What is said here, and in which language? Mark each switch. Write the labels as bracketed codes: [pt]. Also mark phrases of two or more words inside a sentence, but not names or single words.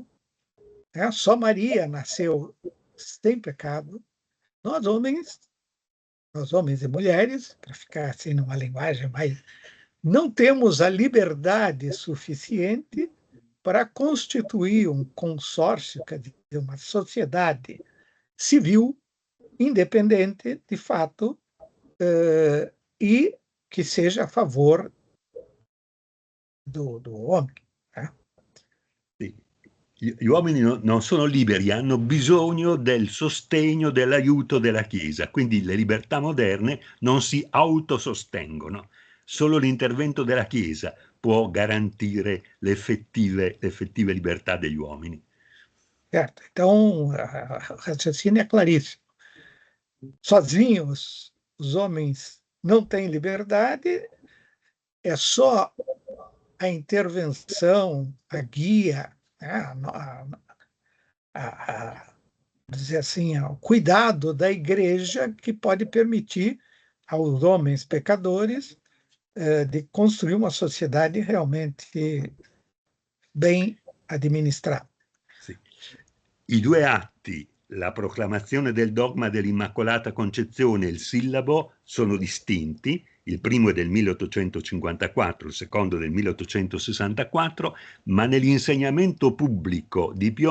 [pt] só Maria nasceu sem pecado, nós homens e mulheres, para ficar assim numa linguagem mais, não temos a liberdade suficiente para constituir um consórcio, quer dizer, uma sociedade civil, independente, de fato, e que seja a favor do homem. [it] Sì. Gli uomini non sono liberi, hanno bisogno del sostegno, dell'aiuto della Chiesa, quindi le libertà moderne non si autosostengono. Solo l'intervento della Chiesa può garantire le effettive libertà degli uomini. [pt] Certo, então o raciocínio é claríssimo. Sozinhos, os homens não têm liberdade, é só a intervenção, a guia, dizer assim, o cuidado da igreja que pode permitir aos homens pecadores de construir uma sociedade realmente bem administrada. [it] Sì. I due atti, la proclamazione del dogma dell'Immacolata Concezione e il sillabo, sono distinti. Il primo è del 1854, il secondo del 1864, ma nell'insegnamento pubblico di Pio